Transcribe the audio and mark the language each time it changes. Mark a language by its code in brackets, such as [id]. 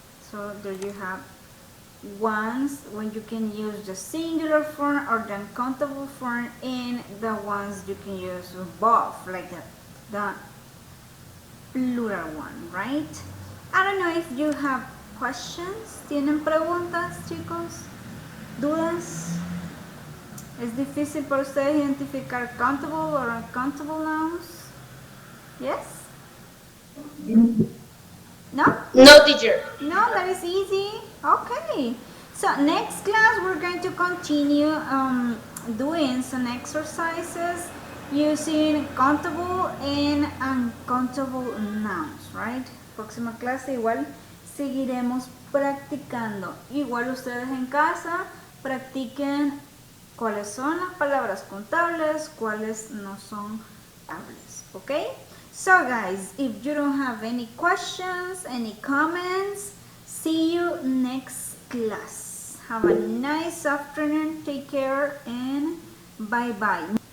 [en] So there you have ones when you can use the singular form or the uncountable form, and the ones you can use both, like the plural one, right? I don't know if you have questions. [es] ¿Tienen preguntas, chicos? ¿Dudas? ¿Es difícil para ustedes identificar [en] countable or uncountable nouns? Yes? No? [es] No, teacher. [en] No, that is easy. Okay. So next class we're going to continue doing some exercises using countable and uncountable nouns, right? [es] Próxima clase igual seguiremos practicando. Igual ustedes en casa practiquen cuáles son las palabras contables, cuáles no son contables, ¿ok? [en] So guys, if you don't have any questions, any comments, see you next class. Have a nice afternoon, take care, and bye-bye.